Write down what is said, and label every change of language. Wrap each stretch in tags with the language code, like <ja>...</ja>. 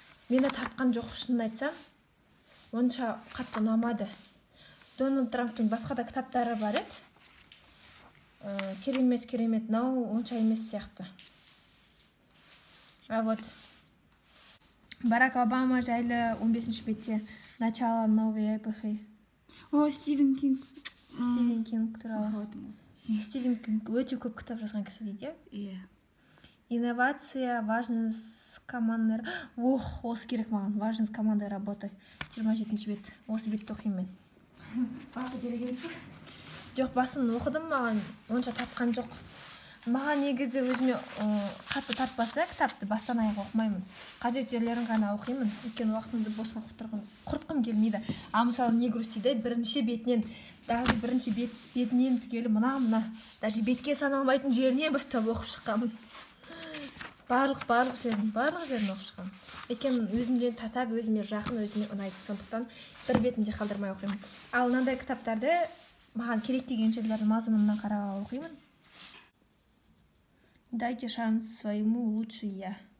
<kk>Мені тартқан жоқ, шынын айтсам. Онша қатты ұнамады. Дональд Трамптың басқа да кітаптары бар еді. Керемет, мынау онша емес сияқты. А вот Барак Обама жайлы 15-ші бетте</kk> <ru>начало новой эпохи.</ru> <kk>О, Стивен Кинг. Стивен Кинг туралы. Стивен Кинг өте көп кітап жазған кісі дейді. Иә.</kk> <ru>Инновация, важность командной...</ru> <kk>осы керек маған.</kk> <ru>Важность командной работы.</ru> <kk>27-ші бет. Осы бетті оқимын мен. Басы келген тұр. Жоқ, басын оқыдым, маған онша тартқан жоқ. Маған негізі өзіме қатты тартпаса кітапты бастан аяқ оқымаймын. Қажет жерлерін ғана оқимын. Өйткені уақытымды босқа құртқым келмейді. А мысалы не грустиді, бірінші бетінен, даже бірінші бетінен түгелі мына, даже бетке саналмайтын жеріне бастап оқып шыққанмын. Барлық жерін оқып шыққанмын. Өйткені өзімден татады, өзіме жақын, өзіме ұнайды. Сондықтан бір бетінде қалдырмай оқимын. Ал мынандай кітаптарды маған керек деген жерлердің мазмұнынан қарап оқимын.</kk> <ru>Дайте шанс своему лучше я.</ru>